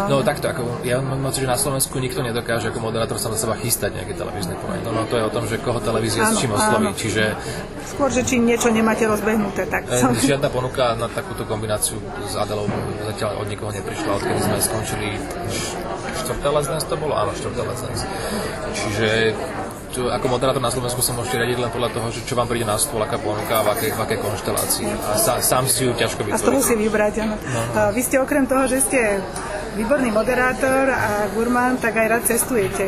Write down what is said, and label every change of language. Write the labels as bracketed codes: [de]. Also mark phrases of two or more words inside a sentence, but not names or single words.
[sk] No takto, ja mám pocit, že na Slovensku nikto nedokáže ako moderátor sa na seba chystať nejaké televízne projekt. No to je o tom, že koho televízia s čím osloví, čiže... Skôr, že či niečo nemáte rozbehnuté, tak... Žiadna ponuka na takúto kombináciu s Adelou zatiaľ od nikoho neprišla, odkedy sme skončili 4. Let's Dance to bolo? Áno, 4. Let's Dance. Čiže ako moderátor na Slovensku sa môžete riadiť len podľa toho, že čo vám príde na stôl, aká ponuka, v akej konštelácii. A sám si ju ťažko vytvoriť. A z toho si vybrať, áno. No. Vy ste okrem toho, že ste výborný moderátor a gurmán, tak aj rád cestujete.